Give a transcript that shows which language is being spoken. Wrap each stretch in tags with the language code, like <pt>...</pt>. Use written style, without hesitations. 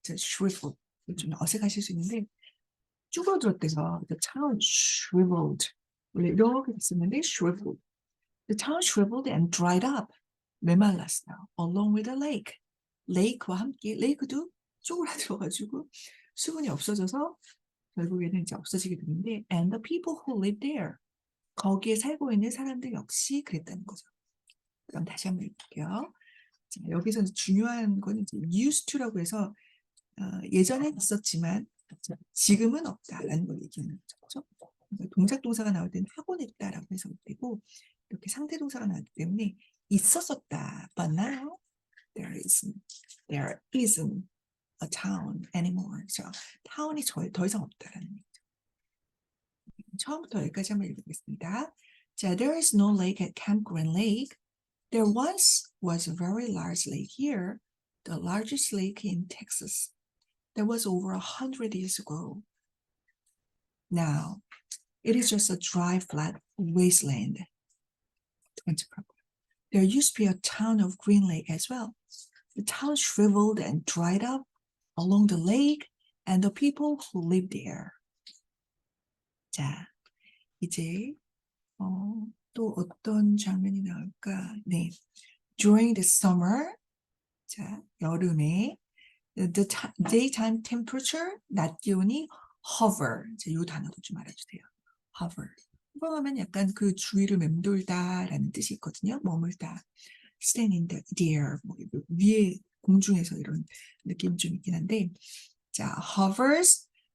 <ko>shrivel 좀 어색하실 수 있는데 쭈그러들었대서</ko> <en>the town shriveled</en> <ko>원래 이렇게 됐었는데 shriveled.</ko> <en>The town shriveled and dried up.</en> <ko>메말랐어요.</ko> <en>Along with the lake.</en> <ko>레이크와 함께 레이크도 쪼그라들어가지고 수분이 없어져서 결국에는 이제 없어지게 되는데</ko> <en>and the people who live there.</en> <ko>거기에 살고 있는 사람들 역시 그랬다는 거죠. 그럼 다시 한번 읽을게요. 자, 여기서 중요한 건 이제 used to라고 해서 예전엔 있었지만 지금은 없다라는 걸 얘기하는 거죠. 그러니까 동작 동사가 나올 때는 하곤 했다라고 해서 되고 이렇게 상태 동사가 나오기 때문에 있었었다.</ko> <en>But now there isn't a town anymore.</en> <ko>그래서 타운이 더 이상 없다라는 얘기죠. 처음부터 여기까지 한번 읽어보겠습니다.</ko> <en>자, there is no lake at Camp Green Lake. There once was a very large lake here, the largest lake in Texas. That was over 100 years ago. Now, it is just a dry, flat wasteland. There used to be a town of Green Lake as well. The town shriveled and dried up along the lake and the people who lived there.</en> <ko>자, 이제 또 어떤 장면이 나올까?</ko> <en>네, during the summer, 자,</en> <ko>여름에</ko> <en>the daytime temperature,</en> <ko>낮 기온이</ko> <en>hover.</en> <ko>이 단어도 좀 알아주세요.</ko> <en>hover.</en> <ko>호버하면 약간 그 주위를 맴돌다라는 뜻이 있거든요. 머물다.</ko> <en>stand in the air.</en> <ko>뭐 위에 공중에서 이런 느낌이 좀 있긴 한데, 자, hovers.</ko>